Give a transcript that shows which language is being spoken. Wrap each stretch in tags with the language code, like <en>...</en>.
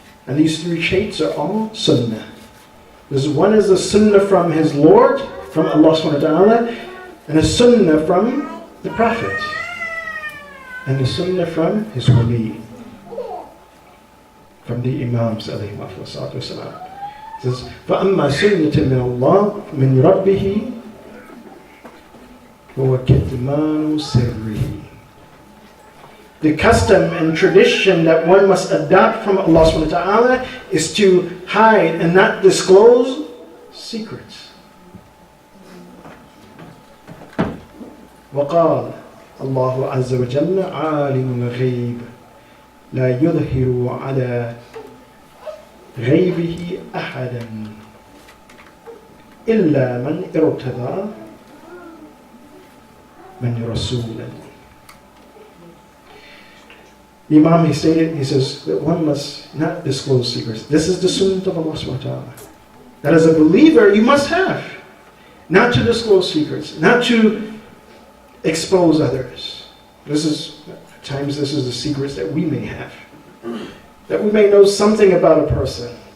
<en>And these 3 traits are all sunnah. One is the sunnah from his Lord, from Allah subhanahu wa ta'ala, and a sunnah from the Prophet, and a sunnah from his wali, from the Imams alayhi salatu wasalam.</en> <ar>It says, فَأَمَّا سُنَّةٍ مِّنَ اللَّهِ مِنْ رَبِّهِ وَهُوَ كِتْمَانُ سِرِّهِ.</ar> <en>The custom and tradition that one must adopt from Allah subhanahu wa ta'ala is to hide and not disclose secrets.</en> <ar>وقال الله عز وجل عالم الغيب لا يظهر على غيبه أحدا إلا من ارتضى من رسول.</ar> <en>The Imam, he says that one must not disclose secrets. This is the sunnah of Allah subhanahu wa ta'ala. That as a believer you must have. Not to disclose secrets, not to expose others. At times this is the secrets that we may have. That we may know something about a person.</en>